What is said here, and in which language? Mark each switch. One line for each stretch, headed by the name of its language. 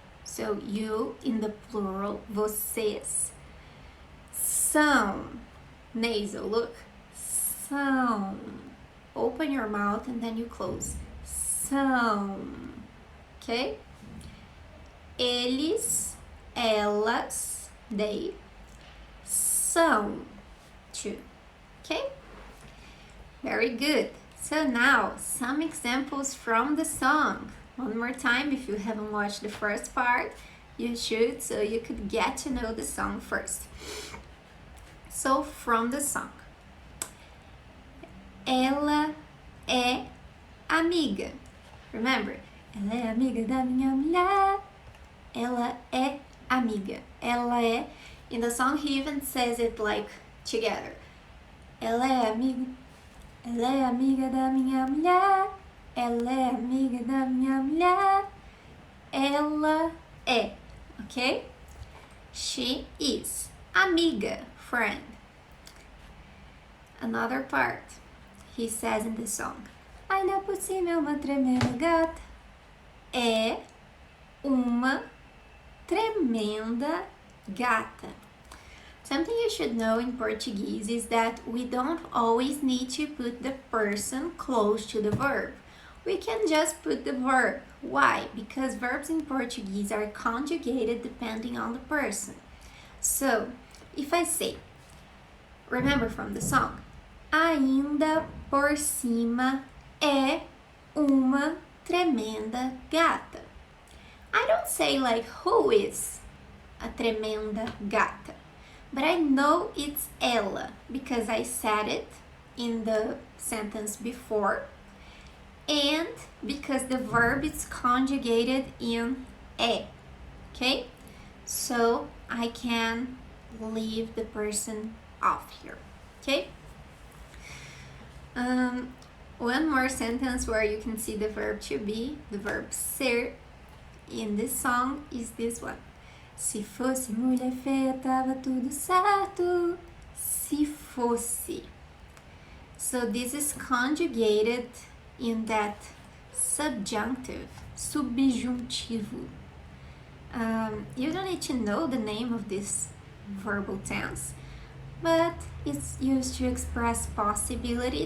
English: So you in the plural,
Portuguese: vocês são.
English: Nasal, look. São. Open your mouth and then you close. São. Okay? Eles, elas, they são too. Okay? Very good. So now, some examples from the song. One more time, if you haven't watched the first part, you should, so you could get to know the song first. So, from the song.
Portuguese: Ela é amiga.
English: Remember,
Portuguese: ela é amiga da minha mulher. Ela é amiga. Ela é.
English: In the song, he even says it like together.
Portuguese: Ela é amiga. Ela é amiga da minha mulher. Ela é amiga da minha mulher. Ela é.
English: Okay? She is. Amiga, friend. Another part. He says in the song.
Portuguese: Ainda por cima é uma tremenda gata. É uma tremenda gata.
English: Something you should know in Portuguese is that we don't always need to put the person close to the verb. We can just put the verb. Why? Because verbs in Portuguese are conjugated depending on the person. So, if I say, remember from the song,
Portuguese: ainda por cima é uma tremenda gata.
English: I don't say like, who is a tremenda gata? But I know it's ela because I said it in the sentence before. and because the verb is conjugated in e, okay? So I can leave the person off here, okay? One more sentence where you can see the verb to be, the verb ser, in this song is this one.
Portuguese: Se fosse mulher feia, tava tudo certo. Se fosse.
English: So this is conjugated in that subjunctive, subjuntivo. You don't need to know the name of this verbal tense, but it's used to express possibility.